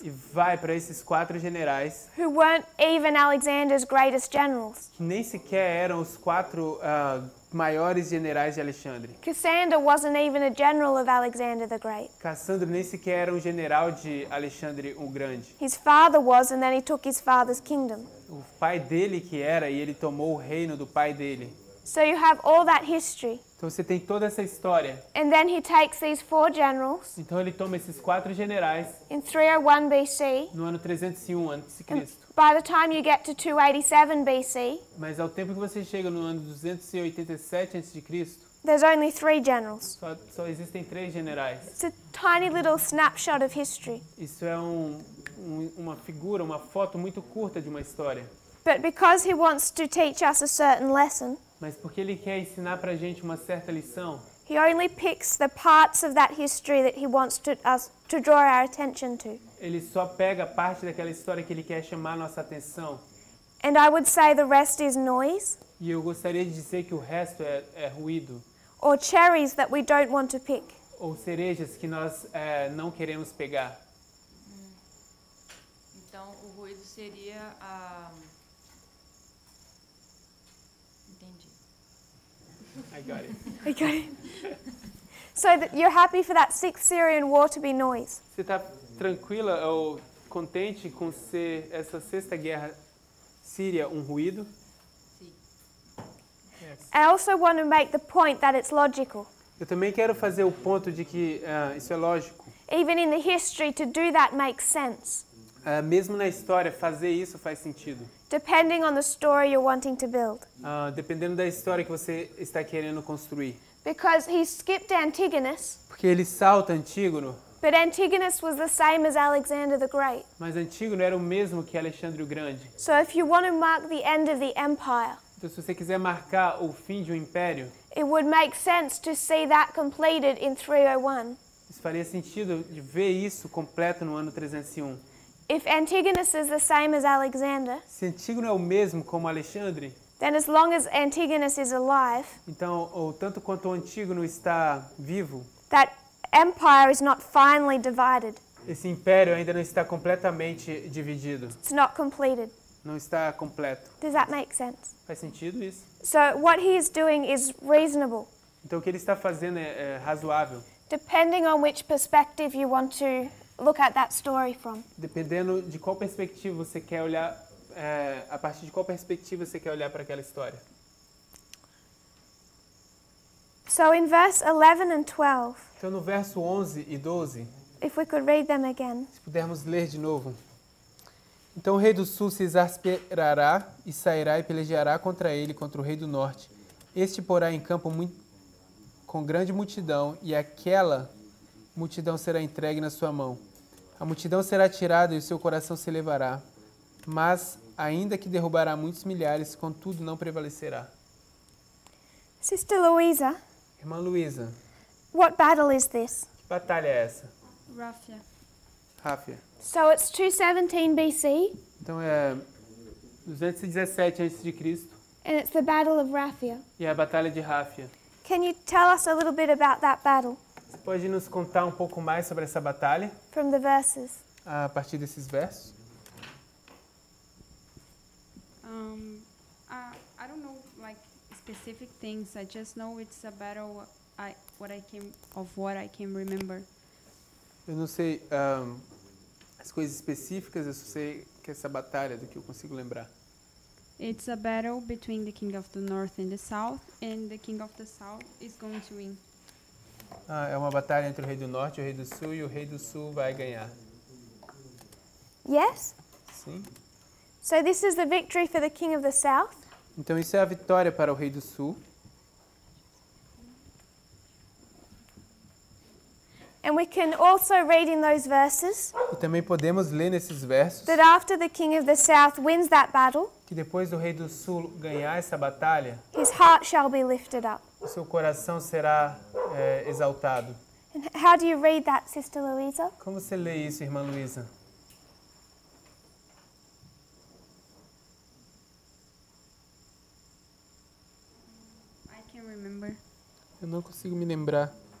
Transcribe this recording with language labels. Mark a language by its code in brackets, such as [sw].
[pt] e vai para esses 4 generais [en] who weren't even Alexander's greatest generals. [pt] que nem sequer eram os 4 maiores generais de Alexandre. [en] Cassander wasn't even a general of Alexander the Great. [pt] Cassandro nem sequer era um general de Alexandre o Grande. [en] His father was, and then he took his father's kingdom. [pt] O pai dele que era e ele tomou o reino do pai dele. [en] So you have all that history. [pt] Então você tem toda essa história. [en] And then he takes these 4 generals [pt] Então ele toma esses 4 generais [en] in 301 BC. [pt] no ano 301 a.C. [en] By the time you get to 287 BC, [pt] Mas ao tempo que você chega no ano 287 a.C., [en] there's only 3 generals. [pt] só existem 3 generais. [en] It's a tiny little snapshot of history. [pt] Isso é uma figura, uma foto muito curta de uma história. [en] But because he wants to teach us a certain lesson, [pt] Mas porque ele quer ensinar pra gente uma certa lição, [en] he only picks the parts of that history that he wants us to draw our attention to. [pt] ele só pega parte daquela história que ele quer chamar a nossa atenção. [en] And I would say the rest is noise [pt] E eu gostaria de dizer que o resto é ruído, [en] or cherries that we don't want to pick. [pt] ou cerejas que nós não queremos pegar. Então, o ruído seria a... Entendi. [en] I got it. Okay. So that you're happy for that 6th Syrian war to be noise. [pt] Você está tranquila ou contente com ser essa 6ª guerra síria um ruído? Sim. [en] I also want to make the point that it's logical. [pt] Eu também quero fazer o ponto de que isso é lógico. [en] Even in the history, to do that makes sense, [pt] Mesmo na história, fazer isso faz sentido. [en] depending on the story you're wanting to build. [pt] Dependendo da história que você está querendo construir. [en] Because he skipped Antigonus, [pt] Porque ele salta Antígono, [en] but Antigonus was the same as Alexander the Great. [pt] mas Antígono era o mesmo que Alexandre o Grande. [en] So if you want to mark the end of the empire, [pt] Então, se você quiser marcar o fim de um império, [en] it would make sense to see that completed in 301. [pt] Isso faria sentido de ver isso completo no ano 301. [en] If Antigonus is the same as Alexander, [pt] Se Antígono é o mesmo como Alexandre, [en] then as long as Antigonus is alive, [pt] então, ou tanto quanto o Antígono está vivo, [en] that empire is not finally divided. [pt] esse império ainda não está completamente dividido. [en] It's not completed. [pt] Não está completo. [en] Does that make sense? [pt] Faz sentido isso? [en] So what he is doing is reasonable, [pt] Então, o que ele está fazendo é razoável. [en] depending on which perspective you want to look at that story from. [pt] Dependendo de qual perspectiva você quer olhar, a partir de qual perspectiva você quer olhar para aquela história. [en] So in verse 11 and 12, [pt] Então, no verso 11 e 12, [en] if we could read them again. [pt] se pudermos ler de novo. Então o rei do sul se exasperará e sairá e pelejará contra ele, contra o rei do norte. Este porá em campo com grande multidão, e aquela multidão será entregue na sua mão. A multidão será tirada e o seu coração se elevará. Mas, ainda que derrubará muitos milhares, contudo não prevalecerá. [en] Sister Louisa, [pt] Irmã Luísa, [en] what battle is this? [pt] que batalha é essa? [en] Raphia. [pt] Raphia. [en] So it's 217 BC, [pt] Então é 217 a.C. [en] and it's the Battle of Raphia. [pt] e é a batalha de Raphia. [en] Can you tell us a little bit about that battle [pt] Você pode nos contar um pouco mais sobre essa batalha [en] from the verses? [pt] a partir desses versos? [en] I don't know like specific things. I just know it's a battle. What I can remember. [pt] Eu não sei as coisas específicas, eu só sei que essa batalha do que eu consigo lembrar. [en] It's a battle between the king of the north and the south, and the king of the south is going to win. [pt] É uma batalha entre o rei do norte e o rei do sul, e o rei do sul vai ganhar. [en] Yes? [pt] Sim? [en] So this is the victory for the king of the south. [pt] Então isso é a vitória para o rei do sul. [en] And we can also read in those verses [pt] E também podemos ler nesses versos [en] that after the king of the south wins that battle, [pt] que depois do rei do sul ganhar essa batalha, [en] his heart shall be lifted up. [pt] o seu coração será exaltado. [en] And how do you read that, Sister Louisa? [pt] Como você lê isso, irmã Luísa? [en] I can remember. [pt] Eu não consigo me lembrar.